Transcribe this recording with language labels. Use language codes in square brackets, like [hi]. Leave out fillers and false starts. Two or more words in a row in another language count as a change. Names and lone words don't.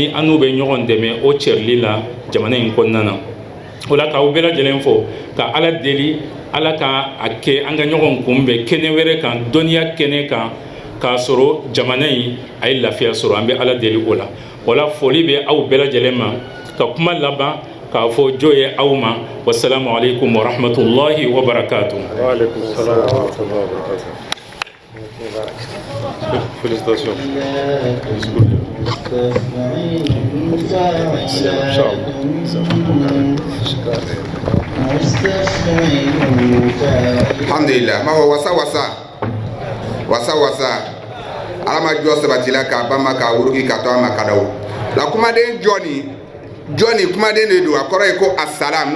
[bm] an n'u bɛ ɲɔgɔn dɛmɛ o cɛrili la jamana in kɔnɔna na o la k'aw bɛɛ lajɛlen fɔ ka ala deli ala ka a kɛ an ka ɲɔgɔn kunbɛn kɛnɛ wɛrɛ kan dɔnniya kɛnɛ kan k'a sɔrɔ jamana in a ye lafiya sɔrɔ an bɛ ala deli o la o la foli bɛ aw bɛɛ lajɛlen ma ka kuma laban k'a fɔ jo ye aw ma [ar] والسلام عليكم ورحمة الله وبركاته. وعليكم السلام ورحمة الله وبركاته. [fr] Félicitations. [bm] Alhamdulillah ma wasa ala ma jɔ sabatila k'a ba ma k'a wuruki k'a to a ma kadaw la kumaden jɔni kumaden de don a kɔrɔ ye ko asalam n'o